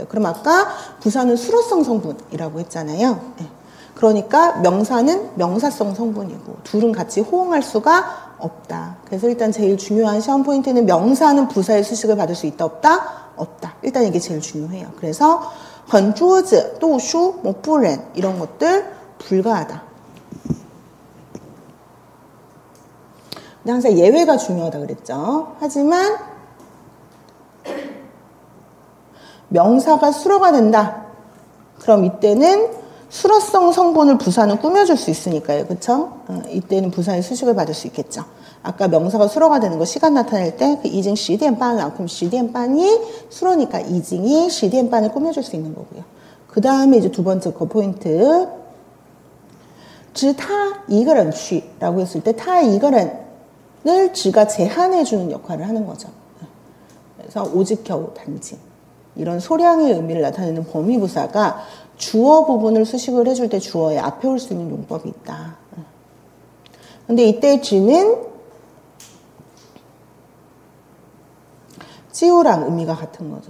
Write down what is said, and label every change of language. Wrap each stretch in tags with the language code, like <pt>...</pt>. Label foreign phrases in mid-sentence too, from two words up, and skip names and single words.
<ko>그럼 아까 부사는 수러성 성분이라고 했잖아요. 네. 그러니까 명사는 명사성 성분이고 둘은 같이 호응할 수가 없다. 그래서 일단 제일 중요한 시험 포인트는 명사는 부사의 수식을 받을 수 있다 없다? 없다. 일단 이게 제일 중요해요. 그래서</ko> <zh>很桌子, 读书,</zh> <ko>뭐 不然 이런 것들 불가하다. 근데 항상 예외가 중요하다 그랬죠. 하지만 명사가 수러가 된다. 그럼 이때는 수러성 성분을 부사는 꾸며줄 수 있으니까요. 그쵸? 이때는 부사의 수식을 받을 수 있겠죠. 아까 명사가 수러가 되는 거 시간 나타낼 때 그 이징 10点半라 그럼 10点半이 수러니까 이징이 10点半을 꾸며줄 수 있는 거고요. 그 다음에 이제 두 번째 거 포인트</ko> <zh>只他一个人去</zh> <ko>라고 했을 때</ko> <zh>他一个人</zh> <ko>을 지가 제한해주는 역할을 하는 거죠. 그래서 오직 겨우 단지 이런 소량의 의미를 나타내는 범위부사가 주어 부분을 수식을 해줄 때 주어의 앞에 올 수 있는 용법이 있다. 근데 이때 지는 찌우랑 의미가 같은 거죠.</ko>